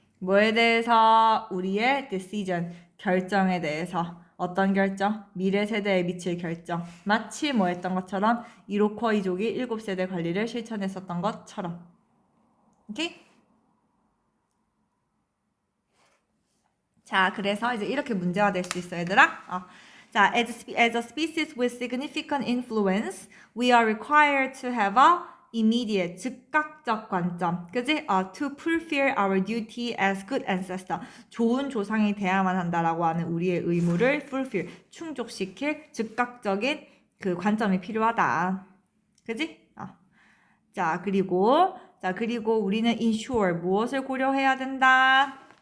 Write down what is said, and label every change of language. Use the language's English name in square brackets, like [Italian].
[Korean] 뭐에 대해서? 우리의 decision, 결정에 대해서. 어떤 결정? 미래 세대에 미칠 결정. 마치 뭐 했던 것처럼 이로쿼이족이 7세대 관리를 실천했었던 것처럼. 오케이? 자, 그래서 이제 이렇게 문제가 될 수 있어, 얘들아. [English] 자, as a species with significant influence, we are required to have a immediate, [Korean] 즉각적 관점. 그지? [English] To fulfill our duty as good ancestor. [Korean] 좋은 조상이 돼야만 한다라고 하는 우리의 의무를 fulfill, 충족시킬 즉각적인 그 관점이 필요하다. 그지? 자, 그리고 우리는 ensure, 무엇을 고려해야 된다?